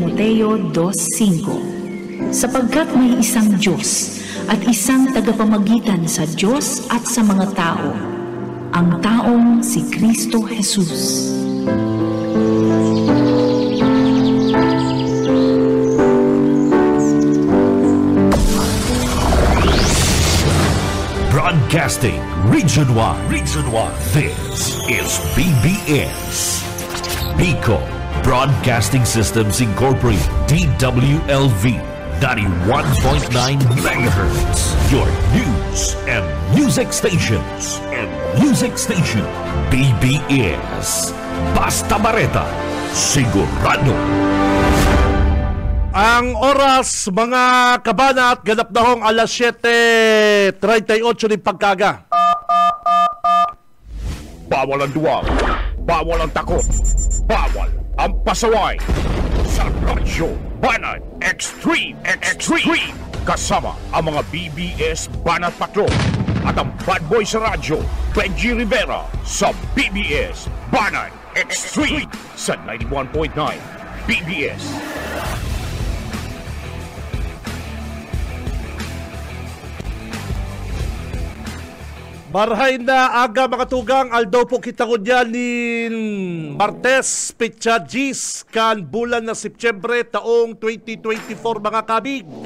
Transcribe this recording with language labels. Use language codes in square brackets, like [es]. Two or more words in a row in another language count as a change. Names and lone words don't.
[tl] Timoteo 2:5. Sapagkat may isang Diyos at isang tagapamagitan sa Diyos at sa mga tao, ang taong si Kristo Jesus. [en] Broadcasting Region 1. This is BBS. Bicol Broadcasting Systems Incorporated. DWLV 91.9 MHz. Your news and music stations. [bik] BBS. Basta Bareta. Sigurado. [tl] Ang oras, mga kabanat, ganap na hong alas 7:38 ng pagkaga. Bawal ang duwag, bawal ang takot, bawal ang pasaway. Sa Radyo Banat Extreme. Kasama ang mga BBS Banat Patrol at ang [en] bad boy [tl] sa radyo, Benji Rivera, sa BBS Banat Extreme sa 91.9 BBS. [bik] Marhay na aga mga tugang, aldaw po kita ko dyan ni Martes, Petsa Gis, kan bulan na Setyembre, taong 2024 mga kabig.